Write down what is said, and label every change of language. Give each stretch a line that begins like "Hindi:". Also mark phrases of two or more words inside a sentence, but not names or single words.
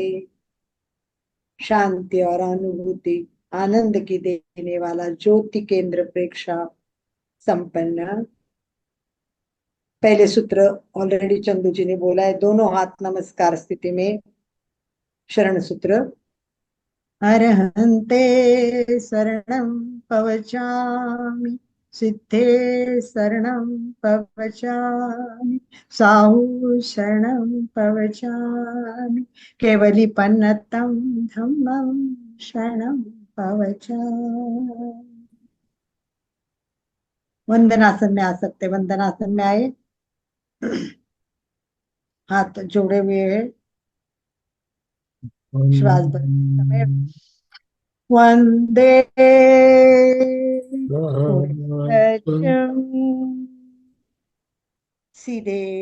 Hindi: शांति और अनुभूति आनंद की देने वाला ज्योति केंद्र प्रेक्षा संपन्न। पहले सूत्र ऑलरेडी चंदू जी ने बोला है, दोनों हाथ नमस्कार स्थिति में। शरण सूत्र,
Ardhamāgadhī Prākrit: अरहन्ते शरणं पवचामि, सिद्धे शरणं पवचामि, साहु शरणं पवचामि, केवलीपन्नतं धम्मं शरणं पवचामि।
Hindi: वंदनासन में आ सकते, वंदनासन में आए, हाथ जोड़े हुए है, श्वास भरते समय वंदे सीधे।